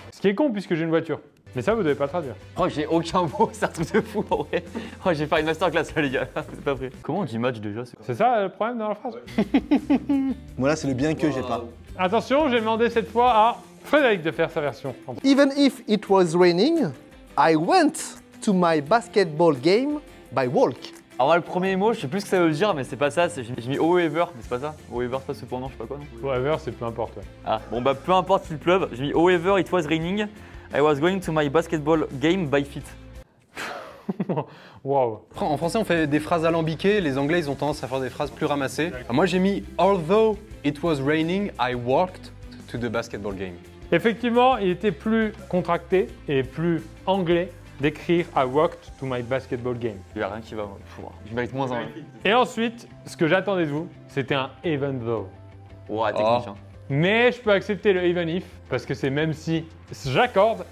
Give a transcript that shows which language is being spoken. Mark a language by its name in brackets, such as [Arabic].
[French] Ce qui est con puisque j'ai une voiture. Mais ça, vous devez pas traduire. Oh, j'ai aucun mot, c'est un truc de fou en vrai. Oh, j'ai fait une masterclass là, les gars. C'est pas vrai. Comment on dit match déjà? C'est ça le problème dans la phrase? Moi là, c'est le bien que j'ai pas. Attention, j'ai demandé cette fois à Frédéric de faire sa version. [English] Even if it was raining, I went to my basketball game by walk. [French] Alors, moi, le premier mot, je sais plus ce que ça veut dire, mais c'est pas ça. J'ai mis however, mais c'est pas ça. However, c'est pas cependant, je sais pas quoi, non? Whatever, c'est peu importe. Ouais. Ah, bon, bah, peu importe s'il pleuve. J'ai mis [English] however, it was raining. I was going to my basketball game by feet. [French] Wow. En français, on fait des phrases alambiquées. Les Anglais, ils ont tendance à faire des phrases plus ramassées. Moi, j'ai mis [English] Although it was raining, I walked to the basketball game. [French] Effectivement, il était plus contracté et plus anglais d'écrire [English] I walked to my basketball game. [French] Il y a rien qui va. Je mérite moins un. Et ensuite, ce que j'attendais de vous, c'était un even though. Ouais, technique. Hein. Mais je peux accepter le even if parce que c'est même si j'accorde.